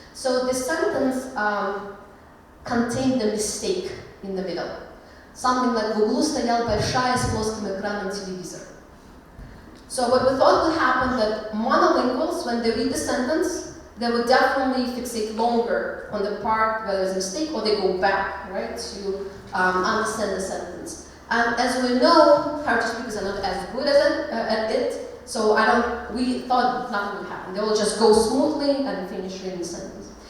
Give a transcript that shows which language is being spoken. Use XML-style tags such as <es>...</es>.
<en>So this sentence contained a mistake in the middle. Something like</en> <ru>в углу стоял большая с плоским экраном телевизор.</ru> <en>So what we thought would happen that monolinguals, when they read the sentence, they would definitely fixate longer on the part where there's a mistake, or they go back, right, to understand the sentence. And as we know, heritage speakers are not as good at it, so we thought nothing would happen. They will just go smoothly and finish reading the sentence.</en>